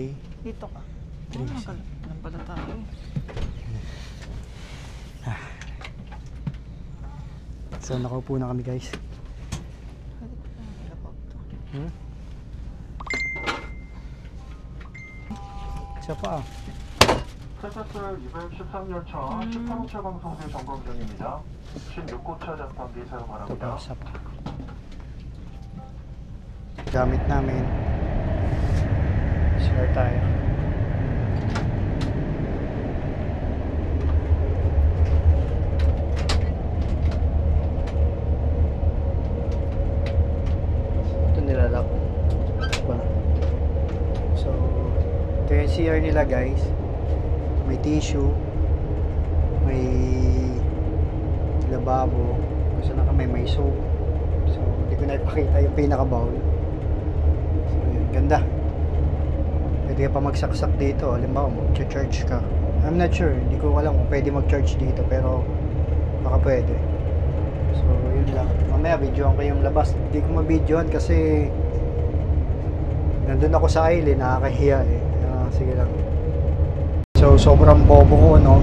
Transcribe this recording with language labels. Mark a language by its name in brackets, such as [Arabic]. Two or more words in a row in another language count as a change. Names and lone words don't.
[Filipino] Dito ka. Magalang pala tayo. So nakaupo na kami guys. Isa pa. [Korean] KTX 213열차 18호차 방송대 점검 중입니다. 16호차 장판기 사용 [Filipino] Ito pa, [Korean] 바랍니다. [Filipino] isa pa. Gamit namin. Share tayo. Ito nilalak. So, ito yung CR nila guys. May tissue. May lababo. Kasi na kami may soap. So, hindi ko na ipakita yung pinaka-bowl. So, yun. Ganda. Pwede ka pa magsaksak dito. Halimbawa, mag-charge ka. [English] I'm not sure. [Filipino] Hindi ko alam kung pwede mag-charge dito. Pero, baka pwede. So, yun lang. Mamaya, videoan ko yung labas. Hindi ko ma-videoan kasi nandun ako sa aisle. Nakakahiya eh. Sige lang. So, sobrang bobo ko, no?